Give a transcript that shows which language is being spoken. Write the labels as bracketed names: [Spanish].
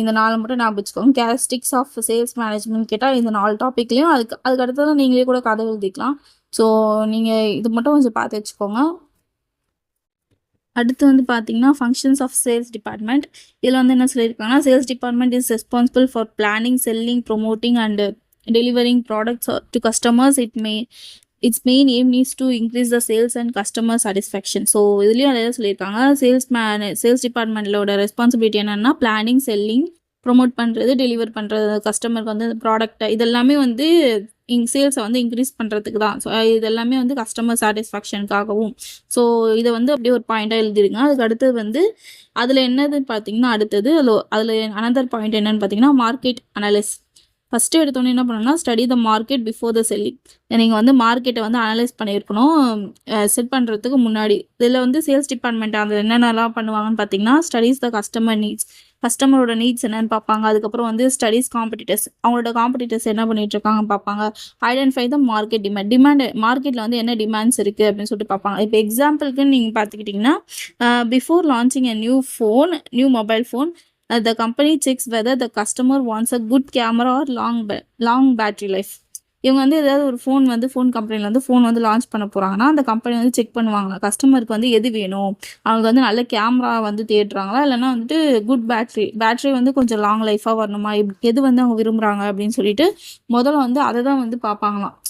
[Tamil] இந்த 4 மட்டும் ஞாபகம் வச்சுக்கோங்க. கேரக்டரிஸ்டிக்ஸ் ஆஃப் சேல்ஸ் மேனேஜ்மெண்ட் கேட்டால் இந்த 4 டாப்பிக்லையும் அதுக்கு அடுத்தது நீங்களே கூட கதை எழுதிக்கலாம். ஸோ நீங்கள் இது மட்டும் கொஞ்சம் பார்த்து வச்சுக்கோங்க. அடுத்து வந்து பார்த்தீங்கன்னா ஃபங்க்ஷன்ஸ் ஆஃப் [English] Sales department. இதில் வந்து என்ன சொல்லியிருக்காங்கன்னா sales department is responsible for planning, selling, promoting and delivering products to customers. Its main aim needs to increase the sales and customer satisfaction. [Tamil] So இதுலேயும் நிறைய சொல்லியிருக்காங்க. சேல்ஸ் டிபார்ட்மெண்ட்டோட ரெஸ்பான்சிபிலிட்டி என்னென்னா planning, selling, promote பண்ணுறது, deliver பண்ணுறது, கஸ்டமருக்கு வந்து ப்ராடக்ட்டை இதெல்லாமே வந்து சேல்ஸை வந்து இன்க்ரீஸ் பண்ணுறதுக்கு தான். ஸோ இதெல்லாமே வந்து கஸ்டமர் சாட்டிஸ்ஃபேக்ஷனுக்காகவும். ஸோ இதை வந்து அப்படியே ஒரு பாயிண்ட்டாக எழுதிருங்க. அதுக்கு அடுத்தது வந்து அதில் என்னதுன்னு பார்த்தீங்கன்னா அடுத்தது அதில் அனதர் பாயிண்ட் என்னென்னு பார்த்தீங்கன்னா மார்க்கெட் அனலைஸ். ஃபஸ்ட்டு எடுத்தோன்னே என்ன பண்ணணும்னா [English] Study the market before the selling. [Tamil] நீங்கள் வந்து மார்க்கெட்டை வந்து அனலைஸ் பண்ணியிருக்கணும் செட் பண்ணுறதுக்கு முன்னாடி. இதில் வந்து சேல்ஸ் டிபார்ட்மெண்ட் அதில் என்னென்னலாம் பண்ணுவாங்கன்னு பார்த்தீங்கன்னா [English] Studies the customer needs. [Tamil] கஸ்டமரோட நீட்ஸ் என்னென்னு பார்ப்பாங்க. அதுக்கப்புறம் வந்து [English] studies competitors, [Tamil] அவங்களோட காம்படிட்டர்ஸ் என்ன பண்ணிகிட்ருக்காங்க பார்ப்பாங்க. [English] identify the market demand [Tamil] மார்க்கெட்டில் வந்து என்ன டிமாண்ட்ஸ் இருக்குது அப்படின்னு சொல்லிட்டு பார்ப்பாங்க. இப்போ எக்ஸாம்பிளுக்குன்னு நீங்கள் பார்த்துக்கிட்டிங்கன்னா [English] Before launching a new mobile phone the company checks whether the customer wants a good camera or long battery life. [Tamil] இவங்க வந்து ஏதாவது ஒரு ஃபோன் கம்பெனியில் வந்து ஃபோன் வந்து லான்ச் பண்ண போகிறாங்கன்னா அந்த கம்பெனி வந்து செக் பண்ணுவாங்க கஸ்டமருக்கு வந்து எது வேணும். அவங்க வந்து நல்ல கேமரா வந்து தேடுறாங்களா, இல்லைனா வந்துட்டு குட் பேட்ரி வந்து கொஞ்சம் லாங் லைஃபாக வரணுமா, எது வந்து அவங்க விரும்புகிறாங்க அப்படின்னு சொல்லிட்டு முதல்ல வந்து அதை தான் வந்து பார்ப்பாங்களாம்.